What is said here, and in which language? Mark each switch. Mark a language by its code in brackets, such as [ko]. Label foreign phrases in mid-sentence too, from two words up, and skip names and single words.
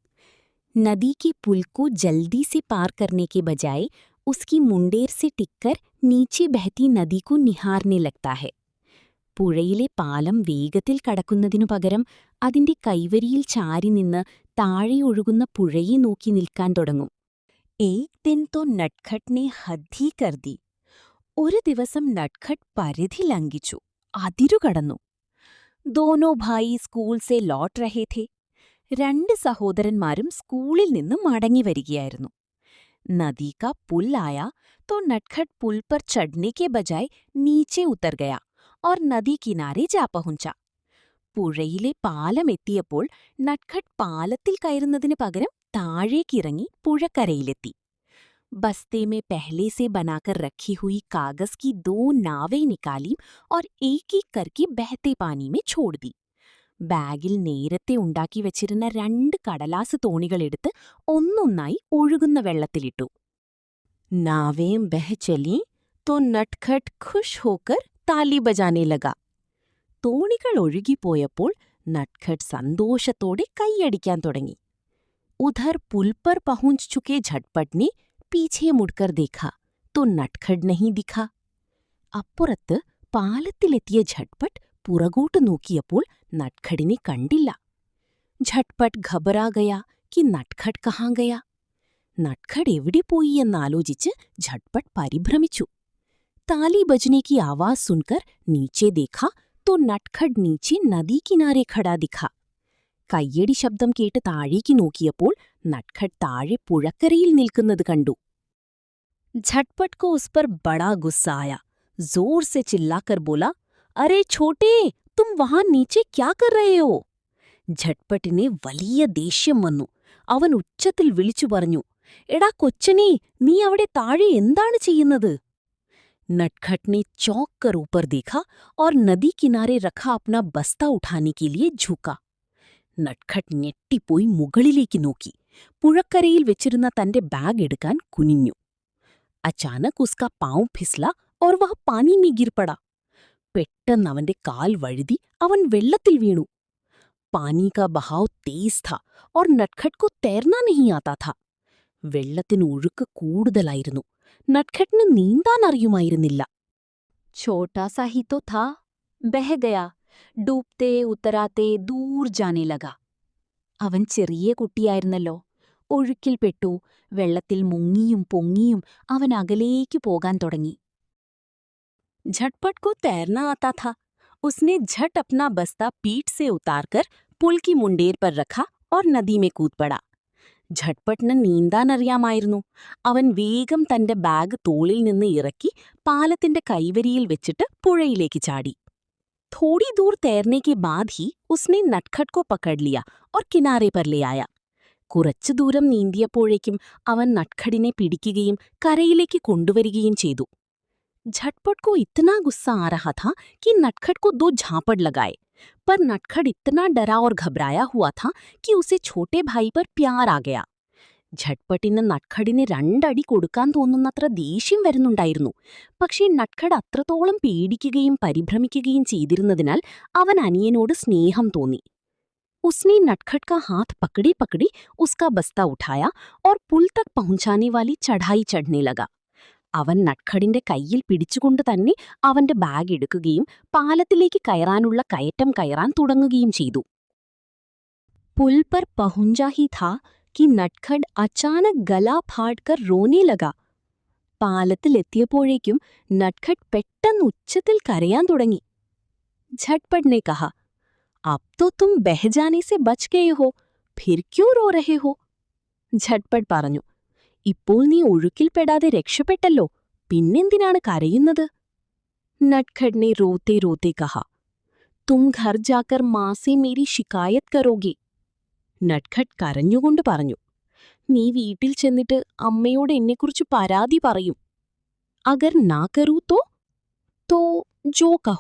[hi] नदी के पुल को जल्दी से पार करने के बजाय उसकी मुंडेर से टिककर नीचे बहती नदी को निहारने लगता है. [ml] പുഴയിലെ പാലം വേഗത്തിൽ കടക്കുന്നതിനു പകരം അതിന്റെ കൈവരിയിൽ ചാരി നിന്ന് താഴെ ഒഴുകുന്ന പുഴയെ നോക്കി നിൽക്കാൻ തുടങ്ങും. [hi] एक दिन तो नटखट ने हद ही कर दी. [ml] ഒരു ദിവസം നട്ഖട്ട് പരിധി ലംഘിച്ചു, അതിരുകടന്നു. [hi] दोनों भाई स्कूल से लौट रहे थे. [ml] രണ്ട് സഹോദരന്മാരും സ്കൂളിൽ നിന്ന് മടങ്ങി വരികയായിരുന്നു. [hi] नदी का पुल आया तो नटखट पुल पर चढ़ने के बजाय नीचे उतर गया और नदी किनारे जा पहुंचा. [ml] പുഴയിലെ പാലം എത്തിയപ്പോൾ നട്ഖട്ട് പാലത്തിൽ കയറുന്നതിന് പകരം താഴേക്കിറങ്ങി പുഴക്കരയിലെത്തി. [hi] बस्ते में पहले से बनाकर रखी हुई कागज की 2 नावें निकाली और एक एक करके बहते पानी में छोड़ दी. [ml] ബാഗിൽ നേരത്തെ ഉണ്ടാക്കി വച്ചിരുന്ന 2 കടലാസ് തോണികളെടുത്ത് ഒന്നൊന്നായി ഒഴുകുന്ന വെള്ളത്തിലിട്ടു. [hi] नावें बह चली तो नटखट खुश होकर ताली बजाने लगा. [ml] തോണികൾ ഒഴുകിപ്പോയപ്പോൾ നട്ഖട്ട് സന്തോഷത്തോടെ കൈയടിക്കാൻ തുടങ്ങി. [hi] उधर पुल पर पहुंच चुके झटपट ने पीछे मुड़कर देखा तो नटखट नहीं दिखा. [ml] അപ്പുറത്ത് പാലത്തിലെത്തിയ ഝട്പട്ട് പുറകോട്ട് നോക്കിയപ്പോൾ നട്ഖടിനെ കണ്ടില്ല. [hi] झटपट घबरा गया कि नटखट कहाँ गया. [ml] നട്ഖട് എവിടെ പോയി എന്നാലോചിച്ച് झटपट പരിഭ്രമിച്ചു. [hi] ताली बजने की आवाज सुनकर नीचे देखा तो नटखट नीचे नदी किनारे खड़ा दिखा. [ml] കയ്യടി ശബ്ദം കേട്ട് താഴേക്ക് നോക്കിയപ്പോൾ നട്ഖട്ട് താഴെ പുഴക്കരയിൽ നിൽക്കുന്നത് കണ്ടു. [hi] झटपट को उस पर बड़ा गुस्सा आया. जोर से चिल्लाकर बोला, अरे छोटे, तुम वहां नीचे क्या कर रहे हो? [ml] झटपटिനെ വലിയ ദേഷ്യം വന്നു. അവൻ ഉച്ചത്തിൽ വിളിച്ചു പറഞ്ഞു, എടാ കൊച്ചനെ, നീ അവിടെ താഴെ എന്താണ് ചെയ്യുന്നത്? [hi] नटखट ने चौंक कर ऊपर देखा और नदी किनारे रखा अपना बस्ता उठाने के लिए झुका. [ml] നട്ഖട്ട് ഞെട്ടിപ്പോയി മുകളിലേക്ക് നോക്കി. പുഴക്കരയിൽ വെച്ചിരുന്ന തന്റെ ബാഗ് എടുക്കാൻ കുനിഞ്ഞു. [hi] अचानक उसका पांव फिसला और वह पानी में गिर पड़ा. [ml] പെട്ടെന്ന് അവന്റെ കാൽ വഴുതി അവൻ വെള്ളത്തിൽ വീണു. [hi] पानी का बहाव तेज था और नटखट को तैरना नहीं आता था. [ml] വെള്ളത്തിന് ഒഴുക്ക് കൂടുതലായിരുന്നു. നട്ഖട്ടിന് നീന്താൻ അറിയുമായിരുന്നില്ല. [hi] छोटा सा ही तो था, बह गया. डूबते उतराते दूर जाने लगा. [ml] അവൻ ചെറിയ കുട്ടിയായിരുന്നല്ലോ. ഒഴുക്കിൽപ്പെട്ടു. വെള്ളത്തിൽ മുങ്ങിയും പൊങ്ങിയും അവൻ അകലേക്കു പോകാൻ തുടങ്ങി. [hi] झटपट को तैरना आता था. उसने झट अपना बस्ता पीठ से उतारकर पुल की मुंडेर पर रखा और नदी में कूद पड़ा. [ml] झटपटिന് നീന്താൻ അറിയാമായിരുന്നു. അവൻ വേഗം തന്റെ ബാഗ് തോളിൽ നിന്ന് ഇറക്കി പാലത്തിന്റെ കൈവരിയിൽ വെച്ചിട്ട് പുഴയിലേക്ക് ചാടി. [hi] थोड़ी दूर तैरने के बाद ही उसने नटखट को पकड़ लिया और किनारे पर ले आया. [ml] കുറച്ചു ദൂരം നീന്തിയപ്പോഴേക്കും അവൻ നട്ഖടിനെ പിടിക്കുകയും കരയിലേക്ക് കൊണ്ടുവരികയും ചെയ്തു. [hi] झटपट को इतना गुस्सा आ रहा था कि नटखट को 2 झापड़ लगाए, पर नटखट इतना डरा और घबराया हुआ था कि उसे छोटे भाई पर प्यार आ गया. [ml] ഝട്പട്ടിന് നട്ഖഡിന് രണ്ടടി കൊടുക്കാൻ തോന്നുന്നത്ര ദേഷ്യം വരുന്നുണ്ടായിരുന്നു. പക്ഷേ നട്ഖഡ് അത്രത്തോളം പേടിക്കുകയും പരിഭ്രമിക്കുകയും ചെയ്തിരുന്നതിനാൽ അവൻ അനിയനോട് സ്നേഹം തോന്നി. [hi] उसने नटखट का हाथ पकड़े पकड़े उसका बस्ता उठाया और पुल तक पहुंचाने वाली चढ़ाई चढ़ने लगा. [ml] അവൻ നട്ഖഡിന്റെ കയ്യിൽ പിടിച്ചുകൊണ്ട് തന്നെ അവന്റെ ബാഗ് എടുക്കുകയും പാലത്തിലേക്ക് കയറാനുള്ള കയറ്റം കയറാൻ തുടങ്ങുകയും ചെയ്തു. [hi] पुल पर पहुंचा ही था कि नटखट अचानक गला फाड़कर रोने लगा. [ml] പാലത്തിലെത്തിയപ്പോഴേക്കും നട്ഖഡ് പെട്ടെന്ന് ഉച്ചത്തിൽ കരയാൻ തുടങ്ങി. [hi] झटपट ने कहा, अब तो तुम बह जाने से बच गए हो, फिर क्यों रो रहे हो? [ml] झटपट പറഞ്ഞു, ഇപ്പോൾ നീ ഒഴുക്കിൽപ്പെടാതെ രക്ഷപ്പെട്ടല്ലോ, പിന്നെന്തിനാണ് കരയുന്നത്? [hi] नटखट ने रोते रोते कहा, तुम घर जाकर माँ से मेरी शिकायत करोगे. [ml] നട്ഖഡ് കരഞ്ഞുകൊണ്ട് പറഞ്ഞു, നീ വീട്ടിൽ ചെന്നിട്ട് അമ്മയോട് എന്നെക്കുറിച്ച് പരാതി പറയും. [hi] अगर ना करूं तो जो कहो.